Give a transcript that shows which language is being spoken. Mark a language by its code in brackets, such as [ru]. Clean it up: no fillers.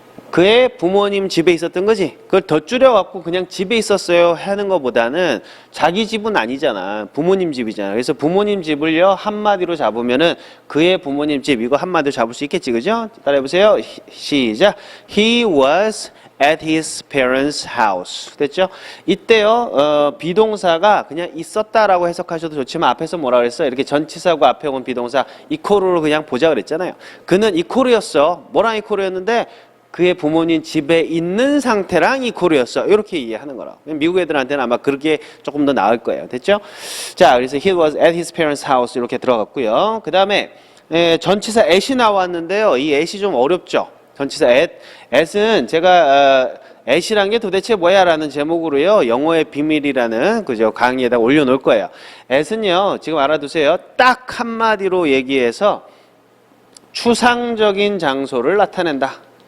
[ko] 그의 부모님 집에 있었던 거지. 그걸 더 줄여갖고 그냥 집에 있었어요 하는 것보다는 자기 집은 아니잖아. 부모님 집이잖아. 그래서 부모님 집을요 한마디로 잡으면은 그의 부모님 집 이거 한마디로 잡을 수 있겠지, 그죠? 따라해보세요. 시작. [en] He was at his parents' house. [ko] 됐죠? 이때요 비동사가 그냥 있었다라고 해석하셔도 좋지만 앞에서 뭐라 그랬어? 이렇게 전치사고 앞에 온 비동사 이코르로 그냥 보자 그랬잖아요. 그는 이코르였어. 뭐랑 이코르였는데? 그의 부모님 집에 있는 상태랑 이코르였어. 이렇게 이해하는 거라. 미국 애들한테는 아마 그렇게 조금 더 나을 거예요. 됐죠? 자, 그래서 [en] he was at his parents' house [ko] 이렇게 들어갔고요. 그 다음에 전치사 at이 나왔는데요. 이 at이 좀 어렵죠. 전치사 at은 제가 at이란 게 도대체 뭐야? 라는 제목으로요. 영어의 비밀이라는 그죠 강의에다 올려놓을 거예요. at은요. 지금 알아두세요. 딱 한마디로 얘기해서 추상적인 장소를 나타낸다.